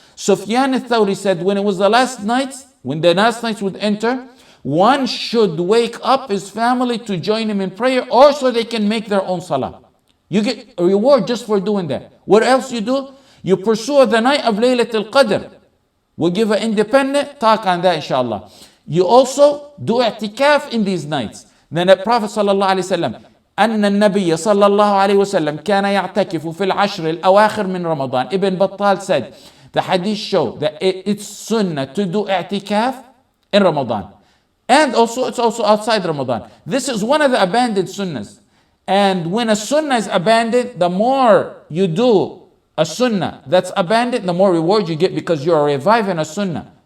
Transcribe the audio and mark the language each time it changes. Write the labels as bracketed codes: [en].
[en] Sufyan al-Thawri said when the last nights would enter, one should wake up his family to join him in prayer or so they can make their own salah. You get a reward just for doing that. What else you do? You pursue the night of Laylat al-Qadr. We'll give an independent talk on that inshallah. You also do i'tikaf in these nights. Then the Prophet sallallahu alaihi wasallam [ar] أن النبي صلى الله عليه وسلم كان يعتكف في العشر الأواخر من Ramadan. [en] Ibn Battal said, the hadith show that it's sunnah to do i'tikaf in Ramadan. And also, it's also outside Ramadan. This is one of the abandoned sunnahs. And when a sunnah is abandoned, the more you do a sunnah that's abandoned, the more reward you get because you're reviving a sunnah.